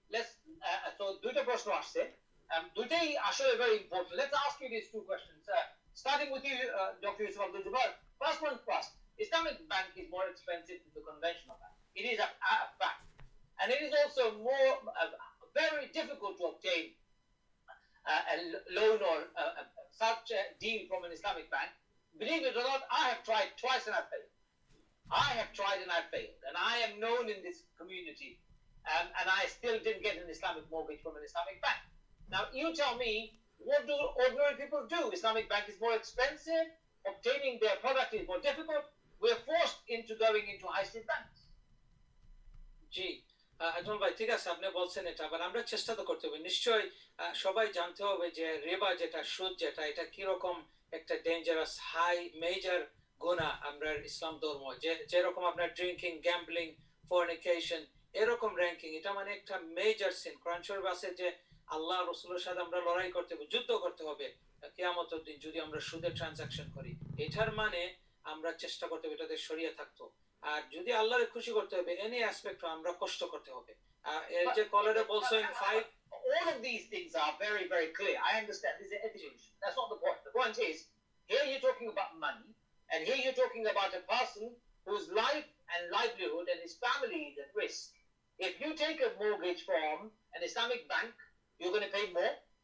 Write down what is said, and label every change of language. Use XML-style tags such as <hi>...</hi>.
<bn>Let's so দুইটা প্রশ্ন আসছে। দুইটাই আসলে</bn> <en>very important. Let's ask you these two questions. Starting with you, Dr. Yusuf Abdul Jabbar. First one first. Islamic bank is more expensive than the conventional bank. It is a fact. And it is also more very difficult to obtain a loan or such a deal from an Islamic bank. Believe it or not, I have tried twice and I failed. I have tried and I failed. And I am known in this community. And I still didn't get an Islamic mortgage from an Islamic bank. Now, you tell me, what do ordinary people do? Islamic bank is more expensive. Obtaining their product is more difficult. We're forced into going into high street banks.</en> <bn>জি আজমল ভাই, ঠিক আছে, আপনি বলছেন এটা, আবার আমরা চেষ্টা তো করতে হবে। নিশ্চয়ই সবাই জানতে হবে যে রিবা যেটা, সুদ যেটা, এটা কিরকম একটা ডেঞ্জারাস হাই মেজর গুনাহ আমরা ইসলাম ধর্ম, যেরকম আপনার ড্রিঙ্কিং, গ্যাম্বলিং, ফর্নিকেশন, এরকম র্যাঙ্কিং, এটা মানে একটা মেজর সিন। কোরআন শরীফ আছে যে আল্লাহ রাসূলের সাথে আমরা লড়াই করতে হবে, যুদ্ধ করতে হবে কিয়ামতের দিন যদি আমরা সুদের ট্রানজাকশন করি। এটার মানে আমরা চেষ্টা করতে হবে এটাতে শরিয়া থাকতো। আর যদি আল্লাহরে খুশি করতে হবে এনি অ্যাসপেক্ট আমরা কষ্ট করতে হবে। এর যে কলারে বলছেন 5</bn> <en>all of these things are very, very clear. I understand this is an ethical issue. That's not the point. The point is, here you're talking about money, and here you're talking about a person whose life and livelihood and his family is at risk. If you take a mortgage from an Islamic bank, you're going to pay more.</en>